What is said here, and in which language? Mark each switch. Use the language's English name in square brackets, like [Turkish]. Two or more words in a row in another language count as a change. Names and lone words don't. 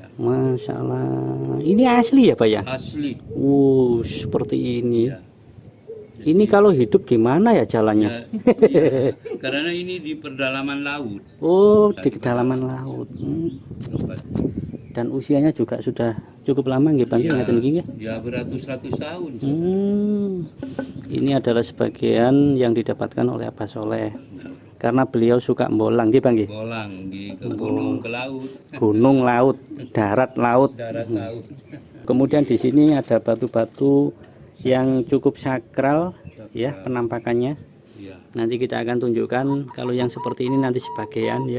[Indonesian] Masya Allah. Ini asli ya, Pak ya? Asli. Seperti ini. Ya. Ini kalau hidup gimana ya jalannya? Ya, karena ini di pedalaman laut. Oh, di kedalaman laut. Dan usianya juga sudah cukup lama nggih, Bang? Ya, [Javanese] Ngeten iki nggih? [Indonesian] ya beratus-ratus tahun. Ini adalah sebagian yang didapatkan oleh Abah Soleh. Karena beliau suka mbolang nggih, Bang nggih? Bolang ke gunung, ke laut. Gunung, laut, darat, laut. Darat laut. Kemudian di sini ada batu-batu yang cukup sakral ya penampakannya. Ya. Nanti kita akan tunjukkan kalau yang seperti ini nanti sebagian ya.